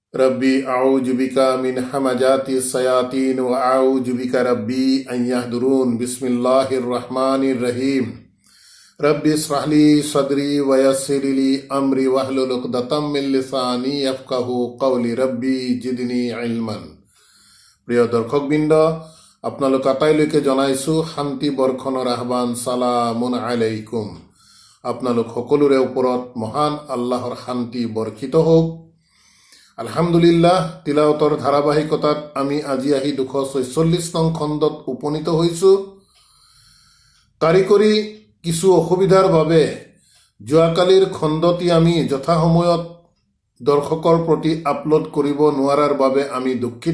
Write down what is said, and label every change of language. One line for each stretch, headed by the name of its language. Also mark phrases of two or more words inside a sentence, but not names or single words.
Arabic: ربي أعوذ بك من همزات الشياطين و أعوذ بك ربي أن يحضرون. بسم الله الرحمن الرحيم. رب اشرح لي صدري و يسر لي أمري واحلل عقدة من لساني يفقهوا قولي. ربي زدني علما.
Assamese: প্ৰিয় দৰ্শকবৃন্দ, আপোনালোক আটাইলৈকে জনাইছোঁ শান্তি বৰ্ষণৰ আহ্বান।
Arabic: سلام عليكم.
Assamese: আপোনালোক সকলোৰে ওপৰত মহান আল্লাহৰ শান্তি বৰ্ষিত হওক। আলহামদুলিল্লাহ, তিলাওতৰ ধাৰাবাহিকতাত আমি আজি আহি 246 নং খণ্ডত উপনীত হৈছোঁ। কাৰিকৰী কিছু অসুবিধাৰ বাবে যোৱাকালিৰ খণ্ডটি আমি যথাসময়ত দৰ্শকৰ প্ৰতি আপলোড কৰিব নোৱাৰাৰ বাবে আমি দুঃখিত।